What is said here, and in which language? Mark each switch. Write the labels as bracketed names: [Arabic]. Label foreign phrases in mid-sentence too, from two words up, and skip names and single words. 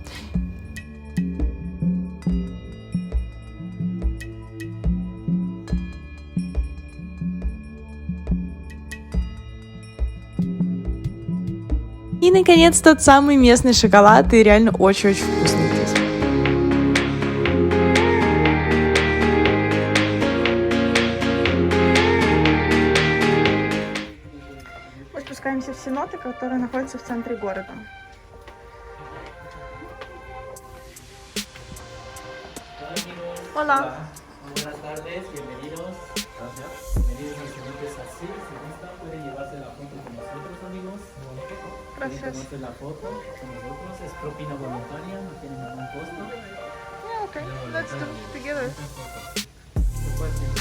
[Russian] И, наконец, тот самый местный шоколад, и реально очень-очень вкусный здесь. Мы спускаемся в Сеноты, которые находятся в центре города. [Spanish] Hola. Buenas tardes, bienvenidos. Gracias. Bienvenidos al siguiente Sací. Si gusta, puede llevarse la foto con nosotros, amigos. Gracias. Tomarse la foto con nosotros. Es propina voluntaria, no tiene ningún costo. [English] Yeah, okay. Let's do it together. [Spanish] Después,